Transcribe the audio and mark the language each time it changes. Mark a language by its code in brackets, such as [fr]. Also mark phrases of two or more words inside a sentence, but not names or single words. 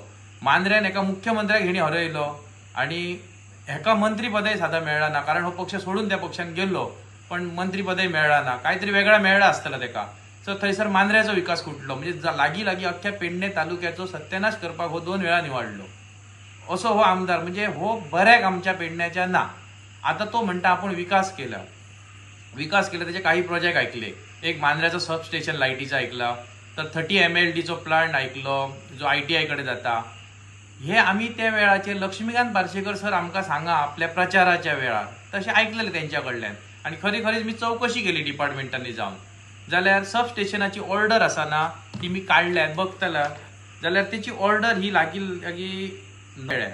[kok] मांद्र्यान एका मुख्यमंत्र्याक हेणी हरयलो आणि हेका मंत्रीपदय साधा मेळ्ळा ना, कारण हो पक्ष सोडून त्या पक्षान गेल्लो, पण मंत्रीपदय मेळ्ळा ना, काहीतरी वेगळा मेळ्ळा आसतला तेका। सो थंयसर मांद्र्याचो विकास कुटलो, म्हणजे लागीं अख्ख्या पेडणे तालुक्याचो सत्यानाश करपाक हो 2 वेळा निवडलो असो हो आमदार। म्हणजे हो बऱ्याक आमच्या पेडण्याच्या ना। आता तो म्हणटा आपण विकास केला त्याचे काही प्रोजेक्ट ऐकले। एक मांद्र्याचं सबस्टेशन लायटीचं ऐकला, तर 30 MLDचो प्लांट ऐकलो जो ITI कडे जाता। हे आम्ही त्या वेळाचे लक्ष्मीकांत पार्सेकर सर आमकां सांगा आपल्या प्रचाराच्या वेळार तशें आयकलेलें तेंच्या कडल्यान आणि खरीच मी चौकशी केली डिपार्टमेंटांनी जावन, जाल्यार सबस्टेशनाची ऑर्डर आसा ना ती मी काडल्यात बघतला, जाल्यार तेची ऑर्डर ही लागीं मेळ्ळ्या।